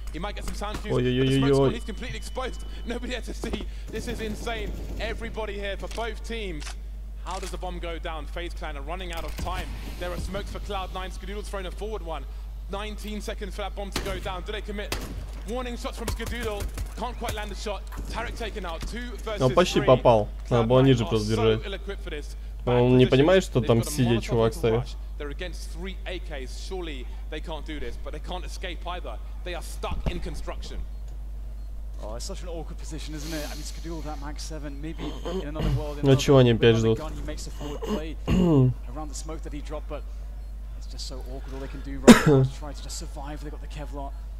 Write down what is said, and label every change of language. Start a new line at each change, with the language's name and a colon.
English: He might get some sound cues, but the smoke's gone, he's completely exposed. Nobody had to see. This is insane. Everybody here for both teams. How does the bomb go down? FaZe Clan are running out of time. There are smokes for Cloud9. Skadoodle's thrown a forward one. 19 seconds for that bomb to go down. Do they commit? Warning shots from Skadoodle. Can't quite land the shot. Tarek taken out. 2 versus 3.
Russian: Он почти попал. Надо было ниже просто держать. Он не понимает, что там сидит чувак стоит.
English: They're against 3 AKs. Surely they can't do this, but they can't escape either. They are stuck in construction. Oh, it's such an awkward position, isn't it? I mean, Skadoodle that mag 7, maybe in another world.
Russian: Ну чего они опять ждут?
English: He makes a forward play around the smoke that he dropped, but it's just so awkward. All they can do right now is try to just survive. They got the Kevlar.